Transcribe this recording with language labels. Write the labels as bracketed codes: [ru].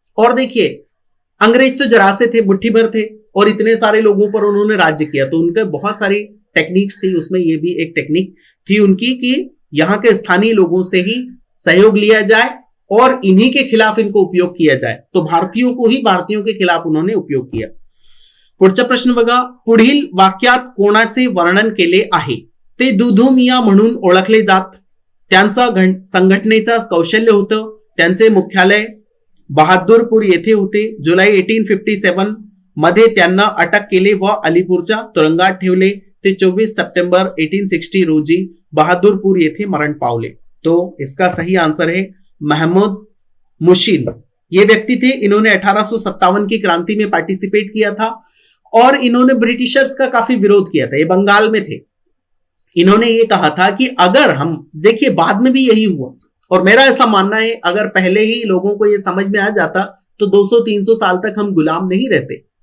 [hi] और देखिए, अंग्रेज तो जरा से थे, मुट्ठी भर थे, और इतने सारे लोगों पर उन्होंने राज्य किया, तो उनके बहुत सारी टेक्निक्स थी, उसमें ये भी एक टेक्निक थी उनकी कि यहाँ के स्थानीय लोगों से ही सहयोग लिया जाए और इन्हीं के खिलाफ इनको उपयोग किया जाए। तो भारतीयों को ही भारतीयों के खिलाफ उन्होंने उपयोग किया। [mr] पुढचा प्रश्न बघा, पुढील वाक्यात कोणाचे वर्णन केले आहे? ते दुधू मिया म्हणून ओळखले जात, त्यांचा संघटनेचा कौशल्य होतं, त्यांचे मुख्यालय बहादूरपूर येथे होते, जुलै 1857 मध्ये त्यांना अटक केले व अलीपूरच्या तुरुंगात ठेवले, ते 24 सप्टेंबर 1860 रोजी बहादुरपुर येथे मरण पावले। [hi] तो इसका सही आंसर है महमूद मुशीन। ये व्यक्ति थे, इन्होंने 1857 की क्रांति में पार्टिसिपेट किया था और इन्होंने ब्रिटिशर्स का काफी विरोध किया था। ये बंगाल में थे। इन्होंने ये कहा था कि अगर हम, देखिए बाद में भी यही हुआ, और मेरा ऐसा मानना है अगर पहले ही लोगों को ये समझ में आ जाता तो 200-300 साल तक हम गुलाम नहीं रहते।